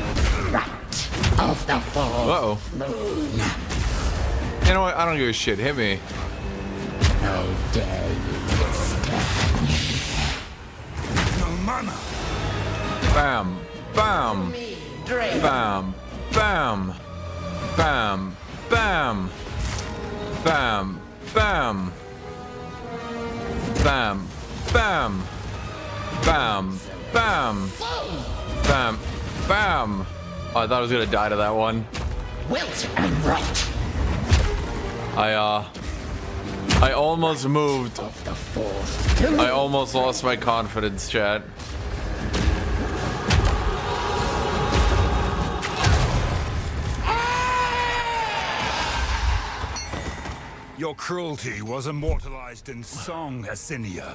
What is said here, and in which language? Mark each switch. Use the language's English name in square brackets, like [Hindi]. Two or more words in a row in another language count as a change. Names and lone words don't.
[English] Right. of the full Uh-oh. moon. You know what? I don't give a shit. Hit me. How dare you stand No mana. Bam. Bam. Drake? Bam. Bam. Bam. Bam. Bam. Bam. Bam. Bam. Bam. Bam. Bam. Bam. Oh, I thought I was gonna die to that one. Wilt and right I almost moved. of the fourth to I almost lost my confidence, chat. Your cruelty was immortalized in song, Ascinia.